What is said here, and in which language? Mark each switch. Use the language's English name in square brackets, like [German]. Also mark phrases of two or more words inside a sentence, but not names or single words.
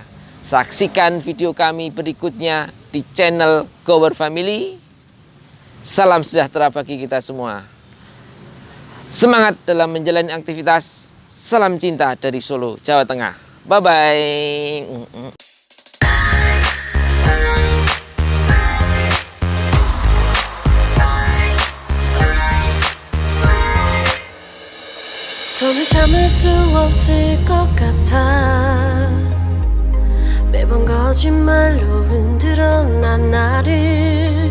[Indonesian] Saksikan video kami berikutnya di channel Gower Family. Salam sejahtera bagi kita semua. Semangat dalam menjalani aktivitas. Salam cinta dari Solo, Jawa Tengah. Bye-bye. [Korean] 더는 참을 수 없을 것 같아. 매번 거짓말로 흔들어 난 나를.